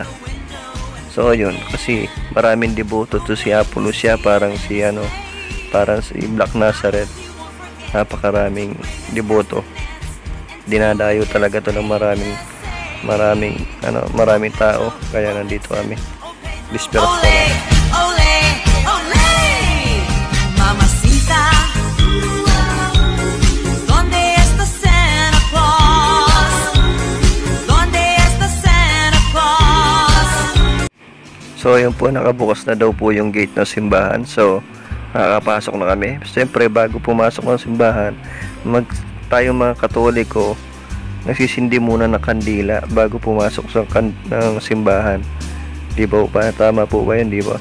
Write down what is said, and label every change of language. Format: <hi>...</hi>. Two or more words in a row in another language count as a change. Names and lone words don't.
<tl>So yun, kasi maraming deboto to si Apulusya, parang si Black Nazareth. Napakaraming deboto, dinadayo talaga to ng maraming tao, kaya nandito kami. Dispiras pa lang.</tl> <es>Ole, ole, mamacita, ¿dónde está Santa Claus? ¿Dónde está Santa Claus?</es> <tl>So yun po, nakabukas na daw po yung gate ng simbahan. So nakakapasok na kami. Siyempre bago pumasok ng simbahan, tayo mga Katoliko nagsisindi muna ng kandila bago pumasok ng simbahan. Di ba pa? Tama po ba yun? Di ba?</tl>